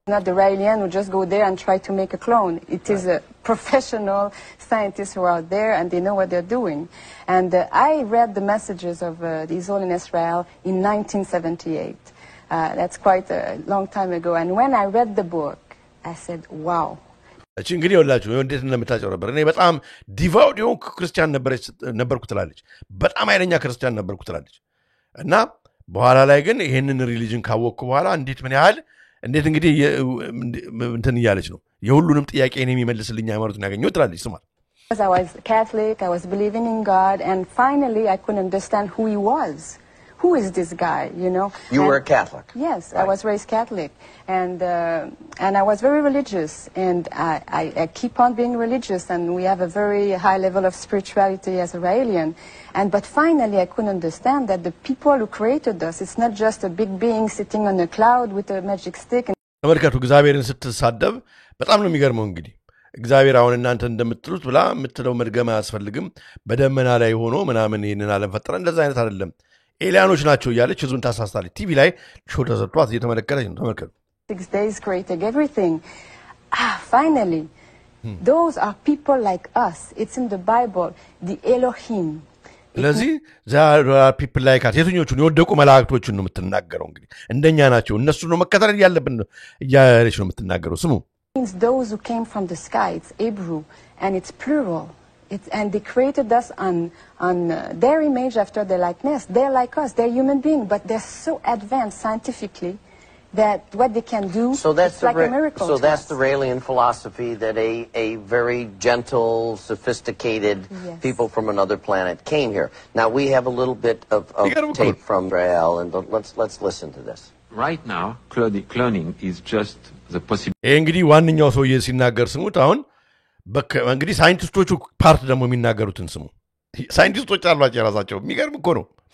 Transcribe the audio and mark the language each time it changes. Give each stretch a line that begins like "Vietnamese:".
English: Not the Raelian who just go there and try to make a clone. It is a professional scientists who are out there and they know what they're doing. And I read the messages of the Israel in Israel in 1978. That's quite a long time ago. And when I read the book, I said, wow.
Amharic: እቺ እንግዲህ ወላችሁ እንዴት እንደምታጨረበር እኔ በጣም ዲቫውት የሆንኩ ክርስቲያን ነበርኩ ትላለች። በጣም ኃይለኛ ክርስቲያን ነበርኩ ትላለች። እና በኋላ ላይ ግን ይሄንን ሪሊጅን ካወቅኩ በኋላ እንዴት እንግዲህ እንትን እያለች ነው የሁሉንም ጥያቄ እኔ የሚመልስልኝ ሃይማኖትን ያገኘው ትላለች። ስሟል።
English: I was Catholic, I was believing in God, and finally I couldn't understand who he was. Who is this guy, you know? You were a Catholic? Yes, right. I was raised Catholic. And I was very religious. And I keep on being religious. And we have a very high level of spirituality as a Raelian. But finally, I couldn't understand that the people who created us, it's not just a big being sitting on a cloud with a magic stick.
Amharic: ተመልከቱ፣ እግዚአብሔርን ስትሳደብ በጣም ነው የሚገርመው። እንግዲህ እግዚአብሔር አሁን እናንተ እንደምትሉት ብላ የምትለው መድገም አያስፈልግም። በደመና ላይ ሆኖ ምናምን ይሄንን ዓለም ፈጠረ፣ እንደዛ አይነት አይደለም። ኤሊያኖች ናቸው እያለች ህዝቡን ታሳስታለች። ቲቪ ላይ ሾው ተሰጥቷት እየተመለከተች ነው። ተመልከቱ።
English: 6 days created everything. Finally, those are people like us. It's in the Bible, the Elohim.
Amharic: ስለዚህ ፒፕል ላይ ካት የትኞቹን የወደቁ መላእክቶችን ነው የምትናገረው። እንግዲህ እንደኛ ናቸው እነሱ ነው መከተል ያለብን እያለች ነው የምትናገረው። ስሙ።
English: Means those who came from the sky. It's Hebrew and it's plural. And they created us on their image after their likeness. They're like us. They're human beings, but they're so advanced scientifically that what they can do is like a miracle. So that's the Raelian philosophy, that a very gentle, sophisticated people from another planet came here. Now we have a little bit of tape from Rael, and let's listen to this. Right now, cloning is just the possibility.
Amharic: እንግዲህ ዋንኛው ሰውዬ ሲናገር ስሙት። አሁን እንግዲህ ሳይንቲስቶቹ ፓርት ደግሞ የሚናገሩትን ስሙ። ሳይንቲስቶች አሏቸው የራሳቸው። የሚገርም እኮ ነው።